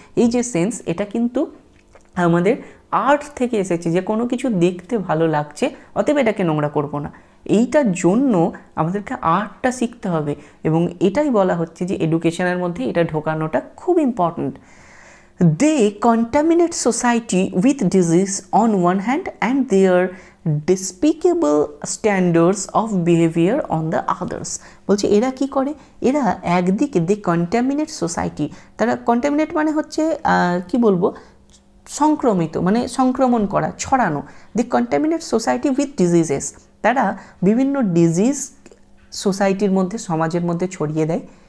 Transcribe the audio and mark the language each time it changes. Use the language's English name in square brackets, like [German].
[Bangla] এই যে সেন্স, এটা কিন্তু আমাদের আর্ট থেকে এসেছে, যে কোনো কিছু দেখতে ভালো লাগছে অতএব এটাকে নোংরা করব না। এইটার জন্য আমাদেরকে আর্টটা শিখতে হবে, এবং এটাই বলা হচ্ছে যে এডুকেশনের মধ্যে এটা ঢোকানোটা খুব important. [English] They contaminate society with disease on one hand and their despicable standards of behaviour on the others. [Bangla] বলছে এরা কি করে, এরা একদিকে [English] they contaminate society, [Bangla] তারা কন্ট্যামিনেট মানে হচ্ছে কি বলবো, সংক্রমিত মানে সংক্রমণ করা, ছড়ানো। [English] the contaminate society with diseases, [Bangla] তারা বিভিন্ন ডিজিজ সোসাইটির মধ্যে, সমাজের মধ্যে ছড়িয়ে দেয়।